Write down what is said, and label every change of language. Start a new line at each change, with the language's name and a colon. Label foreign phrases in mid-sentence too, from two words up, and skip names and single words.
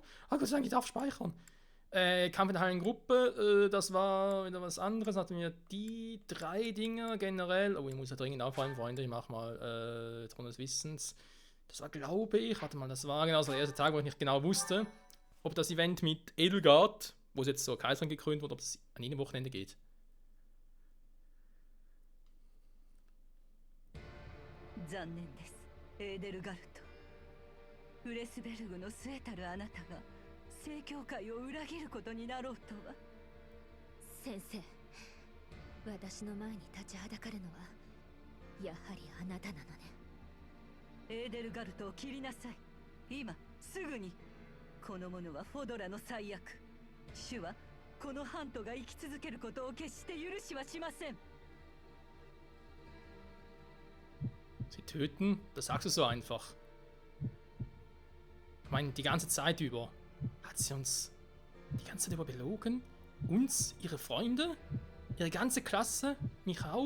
German: Ah, Gott sei Dank, ich darf speichern. Kampf in der heilen Gruppe, das war wieder was anderes. Hatten wir die 3 Dinge generell. Oh, ich muss ja dringend aufräumen, Freunde. Ich mach mal Thron des Wissens. Das war, glaube ich, warte mal, das war genau so der erste Tag, wo ich nicht genau wusste, ob das Event mit Edelgard, wo es jetzt so Kaiserin gekrönt wurde, ob es an jedem Wochenende geht.
Japanese: 残念です、エーデルガルト。フレスベルグの末たるあなたが聖教会を裏切ることになろうとは。先生、私の前に立ちはだかるのはやはりあなたなのね。エーデルガルトを切りなさい、今すぐに。この者はフォドラの最悪。主はこのハントが生き続けることを決して許しはしません。
German: Sie töten? Das sagst du so einfach. Ich meine, die ganze Zeit über hat sie uns die ganze Zeit über belogen. Uns, ihre Freunde, ihre ganze Klasse, mich auch.